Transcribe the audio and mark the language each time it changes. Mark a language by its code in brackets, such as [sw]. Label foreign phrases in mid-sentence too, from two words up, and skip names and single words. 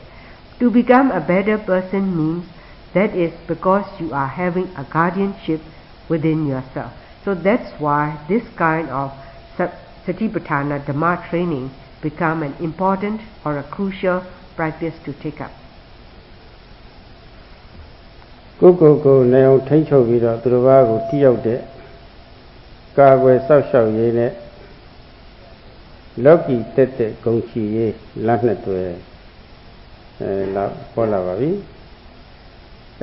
[en] To become a better person means that is because you are having a guardianship within yourself. So that's why this kind of Satipatthana Dhamma training become an important or a crucial practice to take up. [my] ကိုနေအောင်ထိန်းချုပ်ပြီးတော့သူတစ်ပါးကိုတိရောက်တဲ့ကာကွယ်စောင့်ရှောက်ရေးနဲ့လောကီတက်တဲ့ဂုဏ်ရှိရေးလက်နှစ်တွဲလောက်ပေါ်လာပါပြီ။